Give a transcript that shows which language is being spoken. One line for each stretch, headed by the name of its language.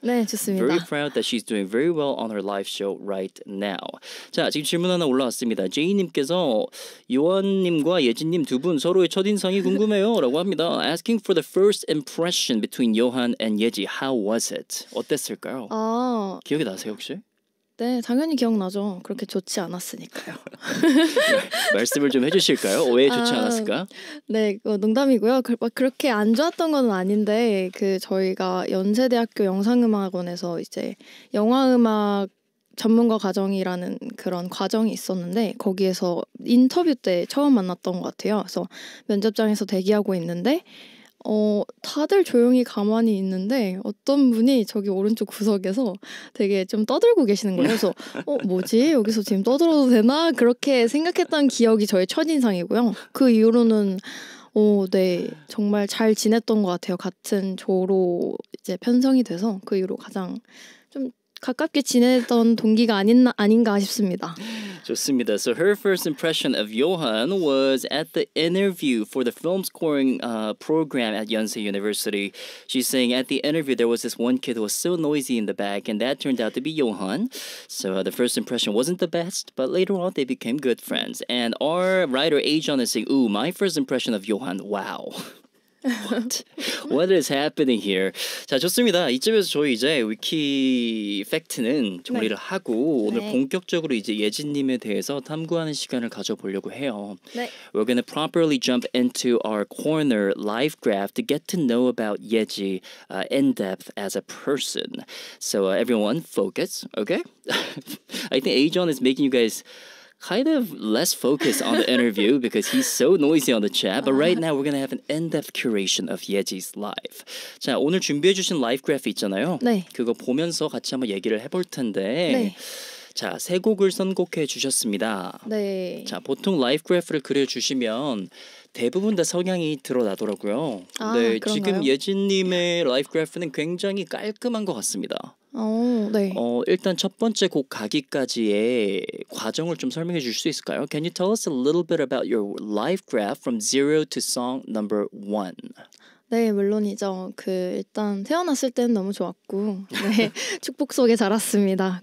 Korean: 네, 좋습니다.
English: Very proud that she's doing very well on her live show right now.
Korean: 자, 지금 질문 하나 올라왔습니다. 제이님께서 요한님과 예진님 두 분 서로의 첫인상이 궁금해요라고 합니다.
English: Asking for the first impression between 요한 and 예지. How was it?
Korean: 어땠을까요? 아, 기억이 나세요 혹시? 네, 당연히 기억나죠. 그렇게 좋지 않았으니까요. 말씀을 좀 해주실까요? 왜 좋지 아, 않았을까? 네, 농담이고요. 막 그렇게 안 좋았던 건 아닌데 저희가 연세대학교 영상음악원에서 이제 영화음악 전문가 과정이라는 그런 과정이 있었는데 거기에서 인터뷰 때 처음 만났던 것 같아요. 그래서 면접장에서 대기하고 있는데 다들 조용히 가만히 있는데 어떤 분이 저기 오른쪽 구석에서 되게 좀 떠들고 계시는 거예요. 그래서 뭐지? 여기서 지금 떠들어도 되나? 그렇게 생각했던 기억이 저의 첫인상이고요. 그 이후로는 네, 정말 잘 지냈던 것 같아요. 같은 조로 이제 편성이 돼서 그 이후로 가장 좀 가깝게 지내던 동기가 아닌가 싶습니다. 좋습니다.
English: So her first impression of Johan was at the interview for the film scoring program at Yonsei University. She's saying at the interview there was this one kid who was so noisy in the back, and that turned out to be Johan. So the first impression wasn't the best, but later on they became good friends. And our writer Ajon is saying, "Ooh, my first impression of Johan. Wow." What? What is happening here?
Korean: 자, 좋습니다. 이쯤에서 저희 이제 위키 팩트는 정리를 하고 오늘 본격적으로 이제 예진님에 대해서 탐구하는 시간을 가져보려고 해요. 네.
English: We're gonna properly jump into our corner live graph to get to know about Yeji in depth as a person. So everyone, focus, okay? I think Ajon is making you guys kind of less focused on the interview because he's so noisy on the chat. But right now we're gonna have an in-depth curation of Yeji's life.
Korean: 자, 오늘 준비해주신 라이프 그래프 있잖아요. 네. 그거 보면서 같이 한번 얘기를 해볼 텐데. 네. 자, 세 곡을 선곡해 주셨습니다. 네. 자, 보통 라이프 그래프를 그려주시면 대부분 다 성향이 드러나더라고요. 근데 지금 예진님의 라이프 그래프는 굉장히 깔끔한 것 같습니다. 네. 일단 첫 번째 곡 가기까지의 과정을 좀 설명해 주실 수 있을까요?
English: Can you tell us a little bit about your life graph from 0 to song number 1?
Korean: 네, 물론이죠. 일단 태어났을 때는 너무 좋았고, 네, 축복 속에 자랐습니다.